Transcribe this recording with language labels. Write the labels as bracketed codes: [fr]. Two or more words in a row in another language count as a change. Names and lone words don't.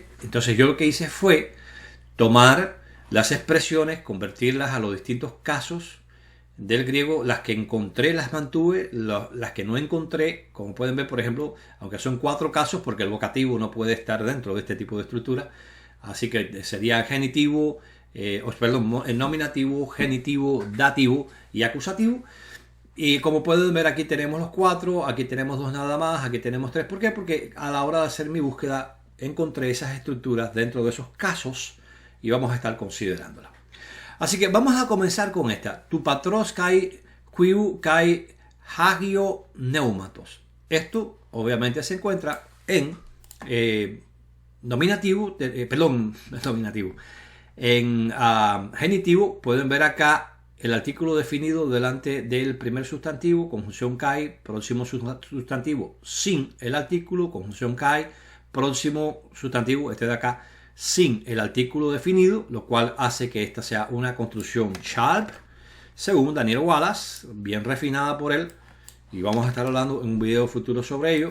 [es] Entonces yo lo que hice fue tomar las expresiones, convertirlas a los distintos casos del griego, las que encontré las mantuve, las que no encontré, como pueden ver, por ejemplo, aunque son 4 casos, porque el vocativo no puede estar dentro de este tipo de estructura, así que sería genitivo, nominativo, genitivo, dativo y acusativo. Y como pueden ver, aquí tenemos los 4, aquí tenemos 2 nada más, aquí tenemos 3. ¿Por qué? Porque a la hora de hacer mi búsqueda encontré esas estructuras dentro de esos casos y vamos a estar considerándolas. Así que vamos a comenzar con esta. [el] τοῦ πατρὸς καὶ υἱοῦ καὶ ἁγίου πνεύματος. [es] Esto obviamente se encuentra en nominativo, nominativo. En genitivo pueden ver acá el artículo definido delante del primer sustantivo, conjunción kai, próximo sustantivo sin el artículo, conjunción kai, próximo sustantivo, este de acá, sin el artículo definido, lo cual hace que esta sea una construcción sharp, según Daniel Wallace, bien refinada por él, y vamos a estar hablando en un video futuro sobre ello.